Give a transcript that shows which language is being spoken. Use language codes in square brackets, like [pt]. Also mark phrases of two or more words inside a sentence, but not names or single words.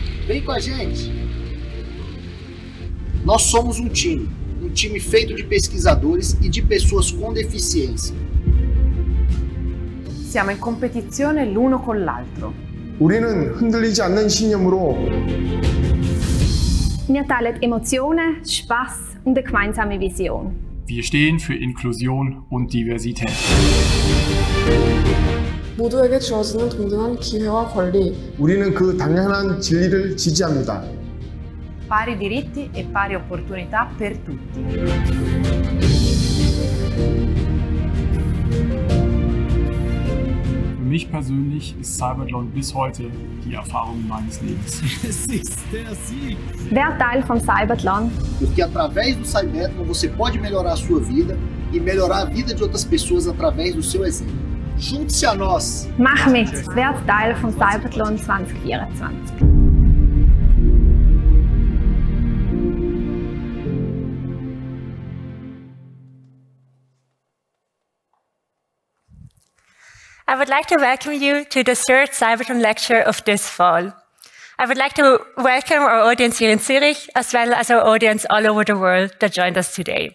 [pt] Vem com a gente! Nós somos um time feito de pesquisadores e de pessoas com deficiência. [it] Siamo in competizione l'uno con l'altro. [ko] 우리는 흔들리지 않는 신념으로 [de] Wir teilen Emotionen, Spaß und eine gemeinsame Vision. Wir stehen für Inklusion und Diversität. [ko] 모두에게 주어지는 동등한 기회와 권리. 우리는 그 당연한 진리를 지지합니다. [it] Pari diritti e pari opportunità per tutti. [de] Für mich persönlich ist CYBATHLON bis heute die Erfahrung meines Lebens. Es ist der Sieg! Wer Teil vom CYBATHLON? [pt] Porque através do CYBATHLON você pode melhorar a sua vida e melhorar a vida de outras pessoas através do seu exemplo. Junte-se a nós! [de] Mach mit! Werd Teil vom CYBATHLON 2024. [en] I would like to welcome you to the third CYBATHLON lecture of this fall. I would like to welcome our audience here in Zurich, as well as our audience all over the world that joined us today.